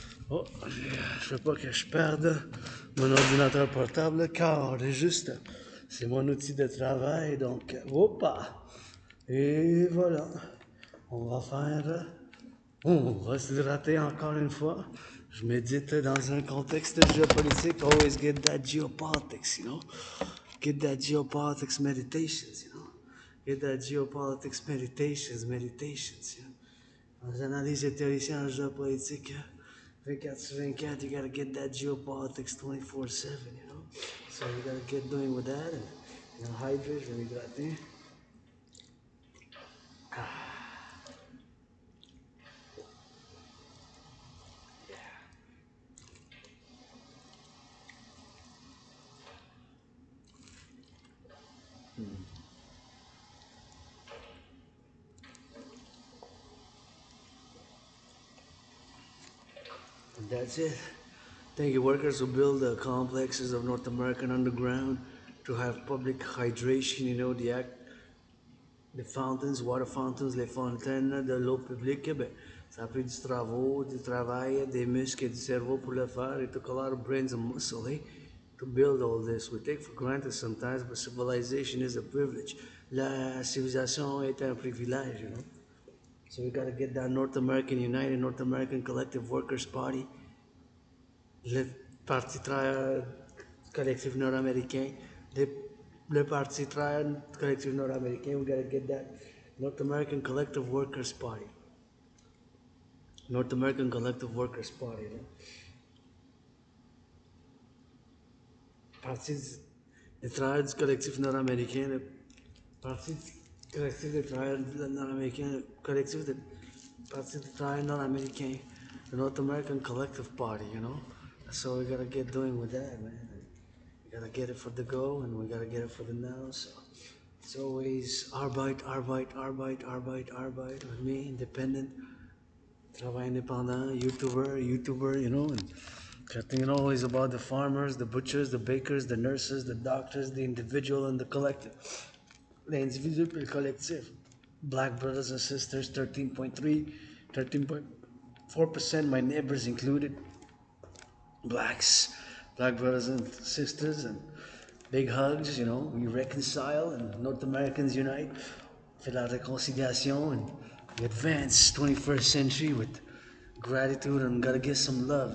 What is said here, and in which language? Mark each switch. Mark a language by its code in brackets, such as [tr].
[fr] Oh, je veux pas que je perde mon ordinateur portable, car juste, c'est mon outil de travail, donc, hoppa! Et voilà, on va faire... On va s'hydrater encore une fois. Je médite dans un contexte géopolitique. [en] Always get that geopolitics, you know. Get that geopolitics meditations, you know. Get that geopolitics meditations, you know. [fr] Dans l'analyse et théoricien en géopolitique, 24 sur 24, [en] you gotta get that geopolitics 24/7, you know. So you gotta get doing with that. And, you know, hydrate, [fr] je vais m'hydrater. [en] And that's it. Thank you, workers who build the complexes of North American underground to have public hydration, you know, the fountains, water fountains, [fr] les fontaines de l'eau publique. Ben, ça a pris du travail, des muscles et du cerveau pour le faire. [en] It took a lot of brains and muscle, eh, to build all this. We take for granted sometimes, but civilization is a privilege. [fr] La civilisation est un privilège, [en] you know. So we gotta get that North American United, North American Collective Workers Party. [fr] Le Parti travailleur collectif nord-américain, le Parti travailleur collectif nord-américain, [en] we gotta get that North American Collective Workers Party. North American Collective Workers Party. No? [fr] Parti des travailleurs du collectif nord-américain, le Parti Collectif de travailleurs non-américains, collectif de parti de travailleurs non-américains, [en] the North American Collective Party, you know? That's what we gotta get doing with that, man. We gotta get it for the go and we gotta get it for the now, so it's always Arbeit, Arbeit, Arbeit, Arbeit, Arbeit with me, independent, [fr] travail indépendant, [en] YouTuber, you know, and thinking always about the farmers, the butchers, the bakers, the nurses, the doctors, the individual and the collective. [fr] L'individu et le collectif. [en] Black brothers and sisters, 13.3, 13.4%, my neighbors included. Blacks, black brothers and sisters, and big hugs, you know, we reconcile and North Americans unite. [fr] Fait la réconciliation [en] and we advance 21st century with gratitude and gotta get some love.